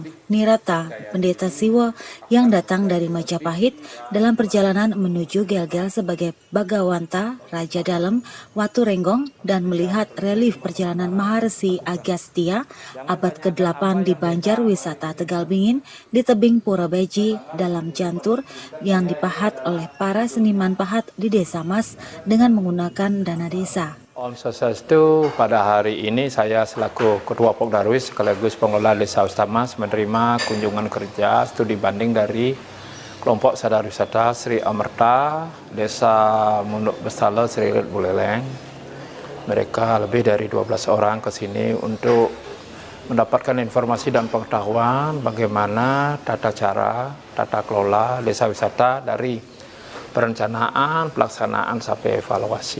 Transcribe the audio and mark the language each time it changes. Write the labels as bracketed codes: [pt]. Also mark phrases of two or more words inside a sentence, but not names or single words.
[id] Nirata, pendeta Siwa yang datang dari Majapahit dalam perjalanan menuju Gelgel sebagai Bagawanta, Raja Dalem, Watu Renggong, dan melihat relief perjalanan Maharesi Agastya abad ke-8 di Banjar Wisata Tegal Bingin di tebing Pura Beji dalam jantur yang dipahat oleh para seniman pahat di Desa Mas dengan menggunakan dana desa. [sa] Om Swastiastu, [id] pada hari ini saya selaku Ketua Pokdarwis sekaligus pengelola Desa Wisata Mas menerima kunjungan kerja studi banding dari kelompok sadar wisata Sri Amerta Desa Munduk Bestala Seririt Buleleng. Mereka lebih dari 12 orang ke sini untuk mendapatkan informasi dan pengetahuan bagaimana tata cara, tata kelola desa wisata dari perencanaan, pelaksanaan sampai evaluasi.